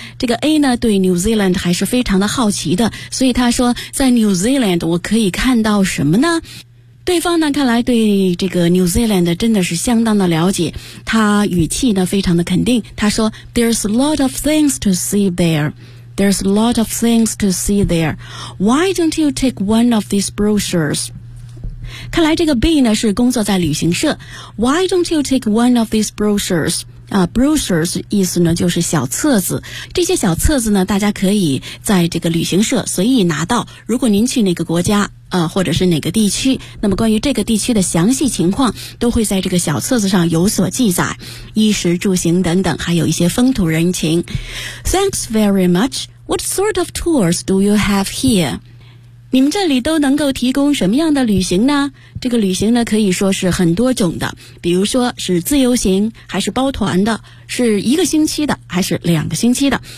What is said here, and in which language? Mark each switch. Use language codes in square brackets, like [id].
[zh] 这个 A 呢对 New Zealand 还是非常的好奇的，所以他说在 New Zealand 我可以看到什么呢？对方呢看来对这个 New Zealand 真的是相当的了解，他语气呢非常的肯定，他说 [en] There's a lot of things to see thereThere's a lot of things to see there. Why don't you take one of these brochures? [zh] 看来这个 B 呢是工作在旅行社。 [en] Why don't you take one of these brochures? [zh] Brochures 意思呢就是小册子，这些小册子呢大家可以在这个旅行社随意拿到，如果您去哪个国家或者是哪个地区，那么关于这个地区的详细情况都会在这个小册子上有所记载，衣食住行等等，还有一些风土人情。 [en] Thanks very much. What sort of tours do you have here? [zh] 你们这里都能够提供什么样的旅行呢？这个旅行呢可以说是很多种的，比如说是自由行还是包团的，是一个星期的还是两个星期的。